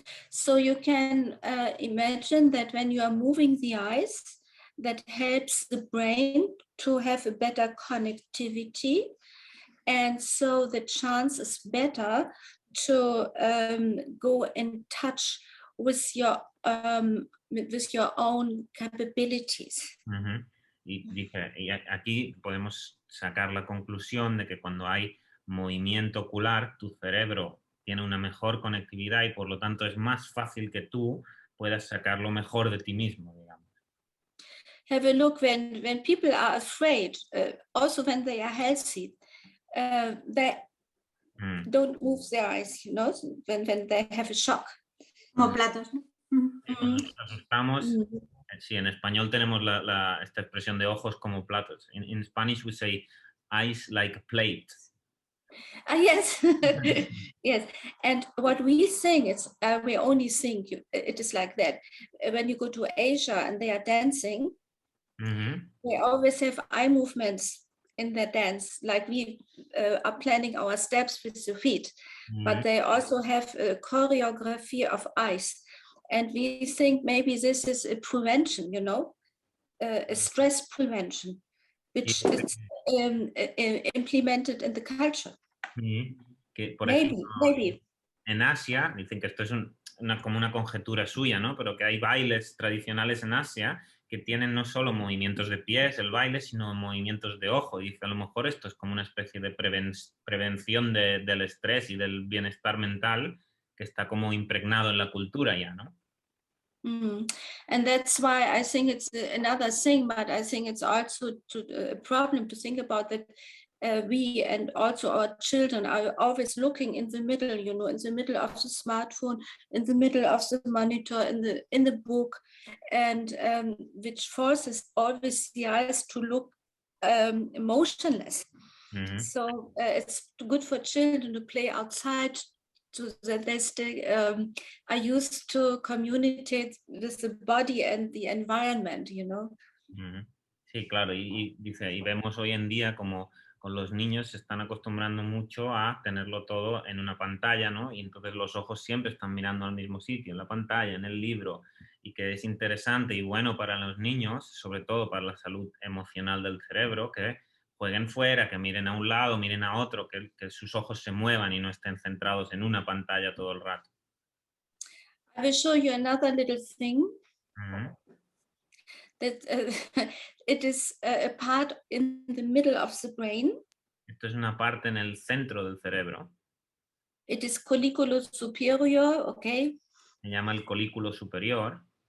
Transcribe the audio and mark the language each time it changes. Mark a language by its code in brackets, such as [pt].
[en] So you can imagine that when you are moving the eyes, that helps the brain to have a better connectivity, and so the chance is better to go in touch with your own capabilities. [es] Y dice, y aquí podemos sacar la conclusión de que cuando hay movimiento ocular, tu cerebro tiene una mejor conectividad y por lo tanto es más fácil que tú puedas sacar lo mejor de ti mismo, digamos. [en] Have a look when people are afraid, also when they are healthy, they don't move their eyes, you know, when they have a shock. [es] Como platos, ¿no? Cuando nos asustamos, sí, en español tenemos esta expresión de ojos como platos. [en] In Spanish we say eyes like a plate. Yes, yes. And what we think is, we only think it is like that. When you go to Asia and they are dancing, they always have eye movements in their dance, like we are planning our steps with the feet, but they also have a choreography of eyes. And we think maybe this is a prevention, you know, a stress prevention, which is implemented in the culture. [es] Que, por [en] maybe, [es] ejemplo, [en] maybe. [es] En Asia, dicen que esto es como una conjetura suya, ¿no? Pero que hay bailes tradicionales en Asia que tienen no solo movimientos de pies, el baile, sino movimientos de ojo. Y dice, a lo mejor esto es como una especie de prevención del estrés y del bienestar mental que está como impregnado en la cultura ya, ¿no? [en] And that's why I think it's another thing, but I think it's also a problem to think about that we and also our children are always looking in the middle, you know, in the middle of the smartphone, in the middle of the monitor, in the book, and which forces always the eyes to look motionless. So it's good for children to play outside, so that they stay, are used to communicate with the body and the environment, you know. [es] Sí, claro, y dice, y vemos hoy en día como con los niños se están acostumbrando mucho a tenerlo todo en una pantalla, ¿no? Y entonces los ojos siempre están mirando al mismo sitio, en la pantalla, en el libro, y que es interesante y bueno para los niños, sobre todo para la salud emocional del cerebro, que jueguen fuera, que miren a un lado, miren a otro, que sus ojos se muevan y no estén centrados en una pantalla todo el rato. [en] I will show you another little thing. That it is a part in the middle of the brain. [es] Esto es una parte en el centro del cerebro. [en] It is colliculus superior, okay? [es] Se llama el colículo superior.